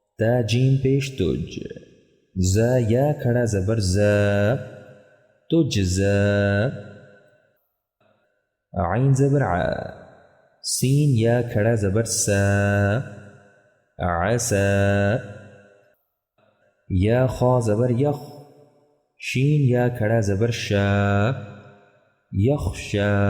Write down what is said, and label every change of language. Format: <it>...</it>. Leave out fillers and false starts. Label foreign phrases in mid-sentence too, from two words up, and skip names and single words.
<ur>تا جیم پیش تج. ز یا کھڑا زبر ز، تجزا. عین زبر ع. سین یا کھڑا زبر سا، عسا. یا خا زبر یخ. شین یا کھڑا زبر شا، یخشا.</ur>